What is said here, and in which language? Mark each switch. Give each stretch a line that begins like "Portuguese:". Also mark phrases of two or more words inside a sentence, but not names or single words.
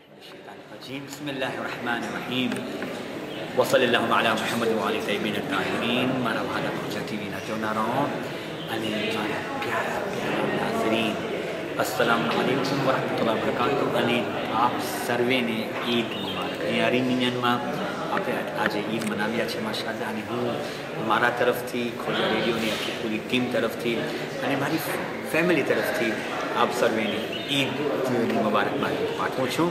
Arabic: الشيطان بسم الله الرحمن الرحيم وصلى الله على محمد وآله الطيبين الطاهرين
Gujarati: મારા વાલા ખુજા ટીવીના જોનારાઓ અને મારા પ્યારા પ્યારા નાઝરીન
Arabic: السلام عليكم ورحمة الله وبركاته
Gujarati: અને આપ સર્વેને ઈદ મુબારક. અહીંયા અરીમિયનમાં આપણે આજે ઈદ મનાવ્યા છે માશાઅલ્લાહ, અને હું મારા તરફથી ખોજા રેડિયોની આખી પૂરી ટીમ તરફથી અને મારી ફેમિલી તરફથી આપ સર્વેને ઈદની મુબારકબાદ પાઠવું છું.